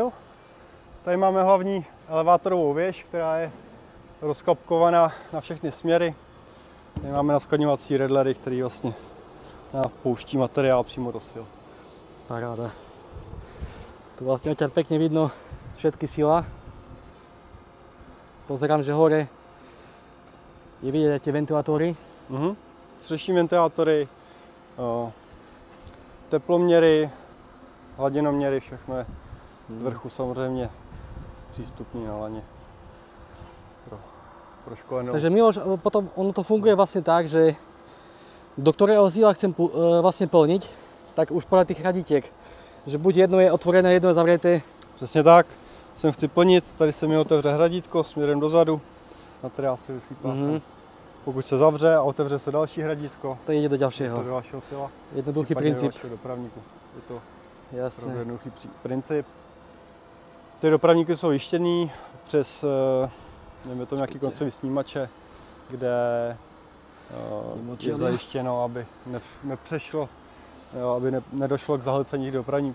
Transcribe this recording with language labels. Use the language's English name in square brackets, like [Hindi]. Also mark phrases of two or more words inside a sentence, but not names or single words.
[Czech] Tady máme hlavní elevátorovou věž, která je rozklapkovaná na všechny směry. Tady máme naskladňovací redlery, který vlastně pouští materiál přímo do sil. Paráda. [Slovak] Tu vlastne odtiaľ pekne vidno všetky sila. Pozerám, že hore je vidieť aj tie ventilátory. [Czech] Střešní ventilátory, teploměry, hladinoměry, všechno je z vrchu samozřejmě přístupný na laně pro školenou. [Slovak] Takže Miloš, potom ono to funguje vlastne tak, že do ktorého síla chcem vlastne plniť, tak už podľa tých radítiek, že buď jedno je otvorené, jedno je zavreté. [Czech] Přesně tak, sem chci plnit, tady se mi otevře hradítko směrem dozadu, materiál se vysýpá sem. Pokud se zavře a otevře se další hradítko, [Slovak] to ide do ďalšieho. [Czech] do dalšího sila. [Slovak] Jednoduchý princíp. [Czech] Do dopravníku. Je to Jasné. jednoduchý princip. Ty dopravníky jsou jištěný přes to nějaký koncový snímače, kde je zajištěno, aby nepřešlo, aby nedošlo k zahlcení dopravníků.